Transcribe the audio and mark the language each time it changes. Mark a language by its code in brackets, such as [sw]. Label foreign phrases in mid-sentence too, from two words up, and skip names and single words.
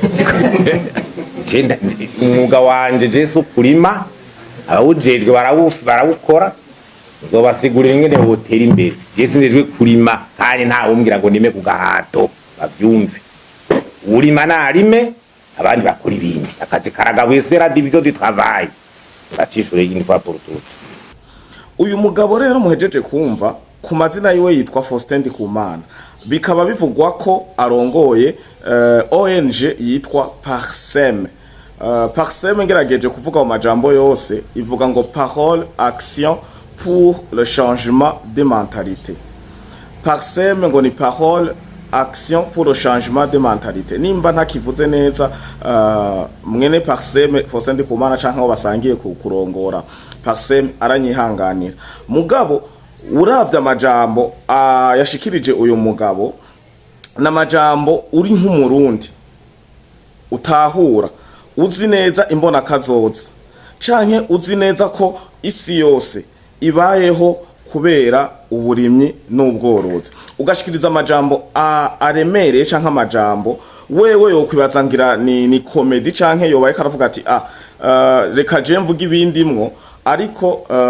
[rn] umwuga wanje jesu kurima abawujejwe barawukora nzobasigurira ingene botera imbere jesu ndejwe kurima kandi nta wumbwira ngo nime ku gahato bavyumve urima narime abandi bakora ibindi akazi karagabuye [fr] c'est la division du travail [rn] batishore [fr] une fois pour toutes. [rn] Uyu mugabo rero muhejeje kumva ku mazina yiwe yitwa Faustin ndikumana bikaba bivugwa ko arongoye ONG yitwa Parsem. Parsem ngerageje kuvuga mu majambo yose ivuga ngo [fr] paroles, action pour le changement de mentalité. [rn] Parsem ngo ni [fr] paroles, action pour le changement de mentalité. [rn] Nimba ntakivuze neza mwene Parsem Faustin ndikumana canke aho basangiye kurongora Parsem aranyihanganira. Mugabo uravye amajambo yashikirije uyu mugabo na majambo uri nk'umurundi utahura uzi neza imbona kazoza canke uzi neza ko isi yose ibayeho kubera uburimyi n'ubworozi ugashikiriza amajambo aremereye canke amajambo wewe yokwibaza ngira ni comedy canke yobaye karavuga ati reka je mvuga ibindi mwo ariko